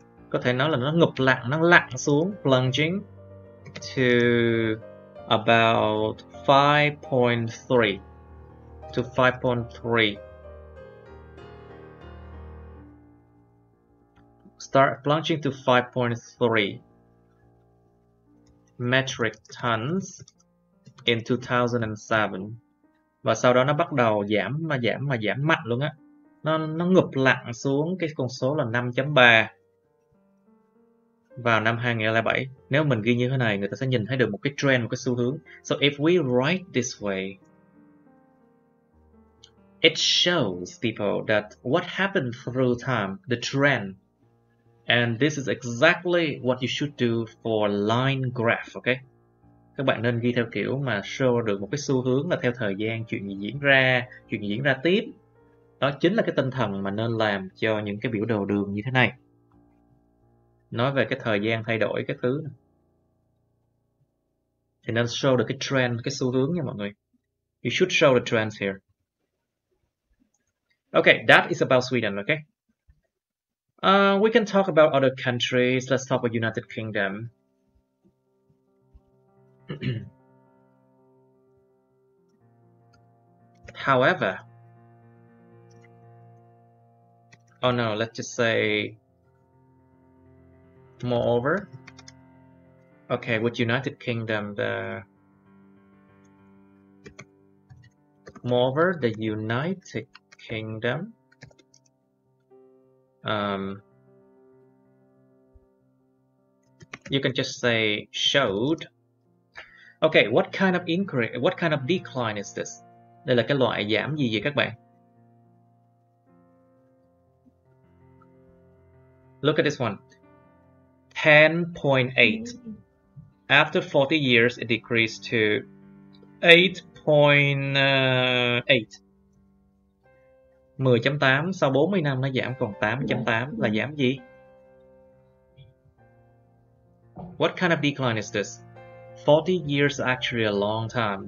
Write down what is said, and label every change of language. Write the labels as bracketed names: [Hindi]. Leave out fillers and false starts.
[Vietnamese] Có thể nói là nó ngụp lặn, nó lặn xuống, [English] plunging to about 5.3 to 5.3. Start plunging to 5.3 metric tons in 2007. [Vietnamese] Và sau đó nó bắt đầu giảm mạnh luôn á. Nó ngụp lặn xuống cái con số là 5.3 vào năm 2007. Nếu mình ghi như thế này, người ta sẽ nhìn thấy được một cái trend, một cái xu hướng. [English] So if we write this way, it shows people that what happened through time, the trend. And this is exactly what you should do for line graph, okay? [Vietnamese] Các bạn nên ghi theo kiểu mà show được một cái xu hướng là theo thời gian, chuyện gì diễn ra tiếp. Đó chính là cái tinh thần mà nên làm cho những cái biểu đồ đường như thế này. Nói về cái thời gian thay đổi các thứ này. Thì nên show được cái trend, cái xu hướng nha mọi người. [English] You should show the trends here. Okay, that is about Sweden, okay? We can talk about other countries. Let's talk about United Kingdom. However, oh no, let's just say moreover. Okay, with United Kingdom, moreover, the United Kingdom you can just say showed. Okay, what kind of increase, what kind of decline is this? [Vietnamese] Đây là cái loại giảm gì vậy các bạn? [English] Look at this one. 10.8. After 40 years, it decreased to 8.8. [Vietnamese] 10.8 sau 40 năm nó giảm còn 8.8 là giảm gì? [English] What kind of decline is this? 40 years is actually a long time.